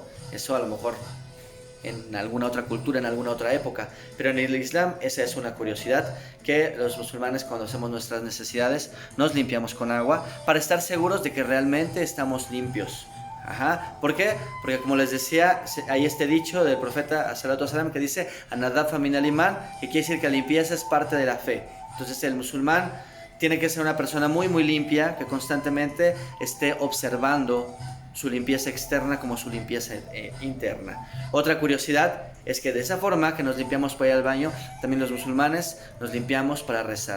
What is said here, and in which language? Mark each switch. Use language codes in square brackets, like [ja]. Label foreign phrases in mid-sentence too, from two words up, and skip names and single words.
[es] Eso a lo mejor en alguna otra cultura, en alguna otra época, pero en el Islam esa es una curiosidad, que los musulmanes cuando hacemos nuestras necesidades nos limpiamos con agua para estar seguros de que realmente estamos limpios. Ajá. ¿Por qué? Porque como les decía, hay este dicho del profeta [ar] صلى الله عليه وسلم [es] que dice [ar] النظافة من الإيمان, [es] que quiere decir que la limpieza es parte de la fe. Entonces el musulmán tiene que ser una persona muy muy limpia, que constantemente esté observando su limpieza externa como su limpieza interna. Otra curiosidad es que de esa forma que nos limpiamos para ir al baño, también los musulmanes nos limpiamos para rezar.